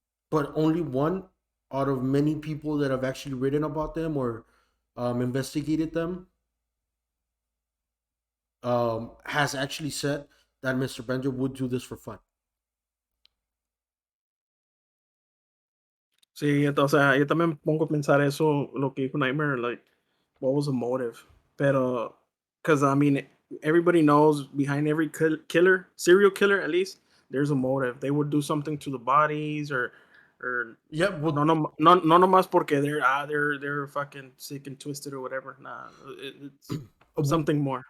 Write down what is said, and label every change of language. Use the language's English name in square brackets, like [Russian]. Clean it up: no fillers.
[English] But only one out of many people that have actually written about them or investigated them has actually said that Mr. Benjer would do this for fun. [Spanish] Sí, o sea, yo también me pongo a pensar eso, lo que dijo Nightmare, [English] like, what was the motive? [Spanish] Pero, [English] because I mean, everybody knows behind every killer, serial killer at least, there's a motive. They would do something to the bodies, or Yeah, no, well, no, no, [Spanish] no nomás porque [English] they're fucking sick and twisted or whatever. Nah, it's something more.